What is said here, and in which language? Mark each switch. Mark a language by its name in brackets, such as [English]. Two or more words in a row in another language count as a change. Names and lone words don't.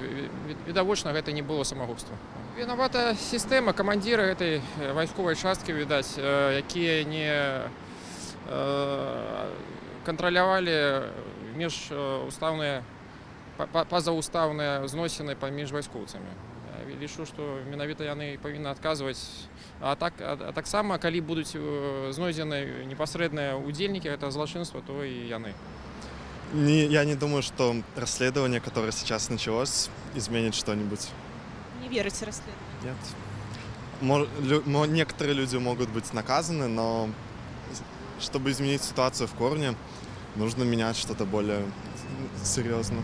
[Belarusian] Відавочна, гэта не было самагубства. Вінавата сістэма, камандзіры гэтай вайсковай часткі, відаць, якія не кантралявалі міжустаўныя, пазаўстаўныя зносіны паміж вайскоўцамі. Лічу, што менавіта яны павінны адказваць. А таксама, калі будуць знойдзены непасрэдныя удзельнікі гэтага злачынства, то і яны. [Russian] Я не думаю, что расследование, которое сейчас началось, изменит что-нибудь. Не верите в расследование? Нет. Некоторые люди могут быть наказаны, но чтобы изменить ситуацию в корне, нужно менять что-то более серьезное.